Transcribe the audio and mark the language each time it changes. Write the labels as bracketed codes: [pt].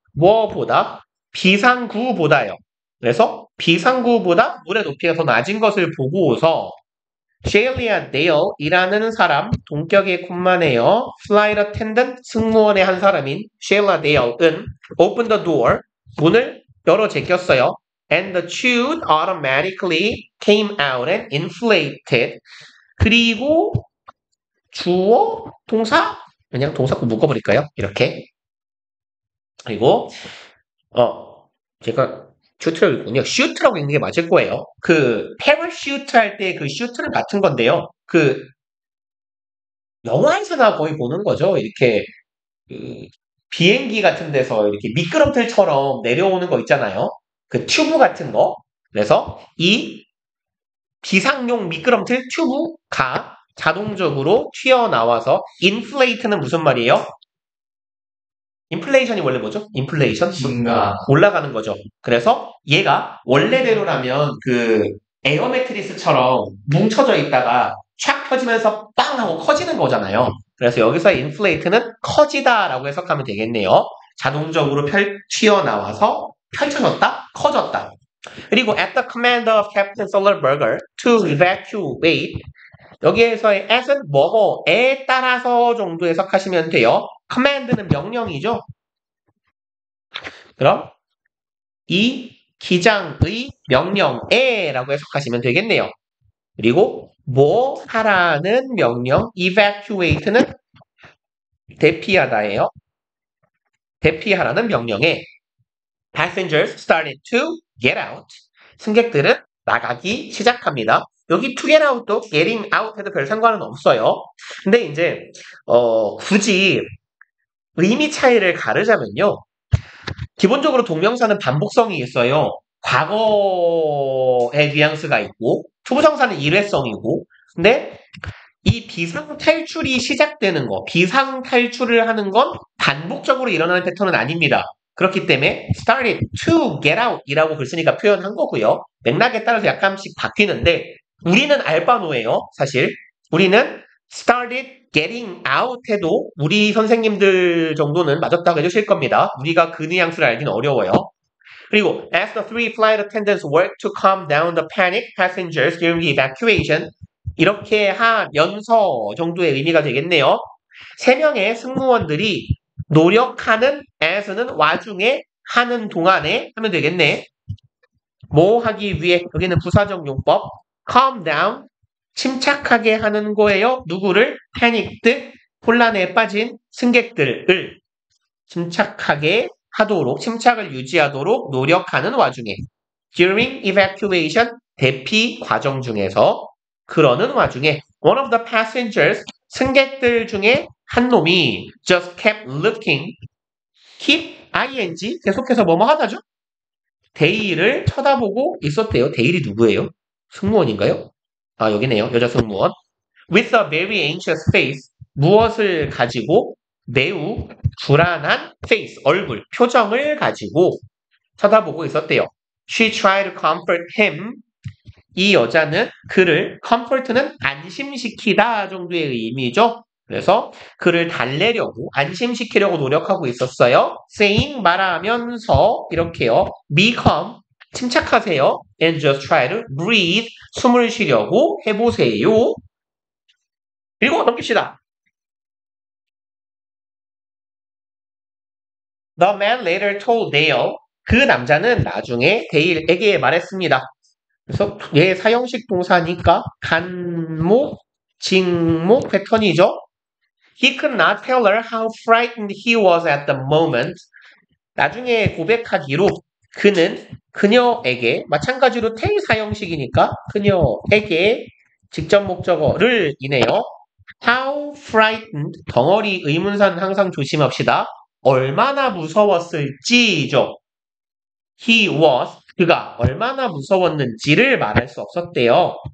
[ko] 무엇보다 비상구보다요. 그래서 비상구보다 물의 높이가 더 낮은 것을 보고서 셰일리아 데일이라는 사람, 동격의 콤마네요. Flight attendant, 승무원의 한 사람인 셰일리아 데일은 [en] open the door, [ko] 문을 열어 제꼈어요. [en] And the chute automatically came out and inflated. [ko] 그리고 주어, 동사, 그냥 동사 묶어버릴까요? 이렇게. 그리고 제가 슈트를 읽군요. 슈트라고 읽는 게 맞을 거예요. 그 패러슈트 할 때 그 슈트는 같은 건데요. 그 영화에서나 거의 보는 거죠. 이렇게 그 비행기 같은 데서 이렇게 미끄럼틀처럼 내려오는 거 있잖아요. 그 튜브 같은 거. 그래서 이 비상용 미끄럼틀 튜브가 자동적으로 튀어나와서 인플레이트는 무슨 말이에요? 인플레이션이 원래 뭐죠? 인플레이션? 올라가는 거죠. 그래서 얘가 원래대로라면 그 에어 매트리스처럼 뭉쳐져 있다가 촥 펴지면서 빵 하고 커지는 거잖아요. 그래서 여기서 인플레이트는 커지다라고 해석하면 되겠네요. 자동적으로 튀어나와서 펼쳐졌다, 커졌다. 그리고 [en] at the command of Captain Sullenberger to evacuate [ko] 여기에서의 at은 뭐뭐에 따라서 정도 해석하시면 돼요. command는 명령이죠. 그럼 이 기장의 명령에라고 해석하시면 되겠네요. 그리고 뭐 하라는 명령 evacuate는 대피하다예요. 대피하라는 명령에 [en] passengers started to get out. [ko] 승객들은 나가기 시작합니다. 여기 to get out도 getting out 해도 별 상관은 없어요. 근데 이제 굳이 의미 차이를 가르자면요. 기본적으로 동명사는 반복성이 있어요. 과거의 뉘앙스가 있고 투부정사는 일회성이고 근데 이 비상탈출이 시작되는 거, 비상탈출을 하는 건 반복적으로 일어나는 패턴은 아닙니다. 그렇기 때문에 [en] started to get out [ko] 이라고 글 쓰니까 표현한 거고요. 맥락에 따라서 약간씩 바뀌는데 우리는 알바노예요. 사실 우리는 [en] started getting out [ko] 해도 우리 선생님들 정도는 맞았다고 해주실 겁니다. 우리가 그 뉘앙스를 알기는 어려워요. [en] 그리고 as the three flight attendants worked to calm down the panicked passengers during the evacuation [ko] 이렇게 하면서 정도의 의미가 되겠네요. 3명의 승무원들이 노력하는 as는 와중에 하는 동안에 하면 되겠네. 뭐 하기 위해 여기는 부사적 용법 calm down 침착하게 하는 거예요. 누구를? panicked 혼란에 빠진 승객들을 침착하게 하도록 침착을 유지하도록 노력하는 와중에 [en] during evacuation [ko] 대피 과정 중에서 그러는 와중에 [en] one of the passengers [ko] 승객들 중에 한 놈이 [en] just kept looking [ko] keep ing 계속해서 뭐뭐 하다죠? 데일을 쳐다보고 있었대요. 데일이 누구예요? 승무원인가요? 아 여기네요. 여자 승무원 [en] with a very anxious face [ko] 무엇을 가지고 매우 불안한 face 얼굴 표정을 가지고 쳐다보고 있었대요. [en] She tried to comfort him. [ko] 이 여자는 그를 comfort는 안심시키다 정도의 의미죠. 그래서 그를 달래려고 안심시키려고 노력하고 있었어요. saying 말하면서 이렇게요. [en] Be calm. [ko] 침착하세요. [en] And just try to breathe. [ko] 숨을 쉬려고 해보세요. 그리고 넘깁시다. [en] The man later told Dale. [ko] 그 남자는 나중에 데일에게 말했습니다. 그래서 얘 사형식 동사니까 간목, 직목 패턴이죠. [en] He could not tell her how frightened he was at the moment. [ko] 나중에 고백하기로 그는 그녀에게 마찬가지로 tell 사형식이니까 그녀에게 직접 목적어를 이네요. How frightened 덩어리 의문사는 항상 조심합시다. 얼마나 무서웠을지죠. He was 그가 얼마나 무서웠는지를 말할 수 없었대요.